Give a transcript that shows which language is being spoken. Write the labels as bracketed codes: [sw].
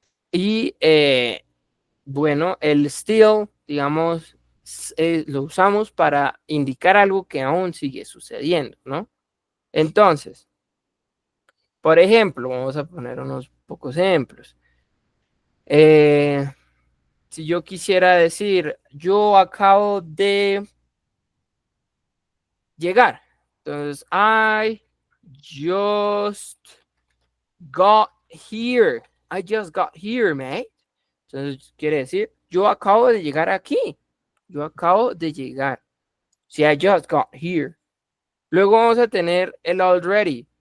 [es] Y bueno, el still, digamos, lo usamos para indicar algo que aún sigue sucediendo, ¿no? Entonces, por ejemplo, vamos a poner unos pocos ejemplos. Si yo quisiera decir, yo acabo de llegar. Entonces, [en] I just got here. I just got here, mate. [es] Entonces, quiere decir, yo acabo de llegar aquí. Yo acabo de llegar. Si [en] I just got here. [es] Luego vamos a tener el already.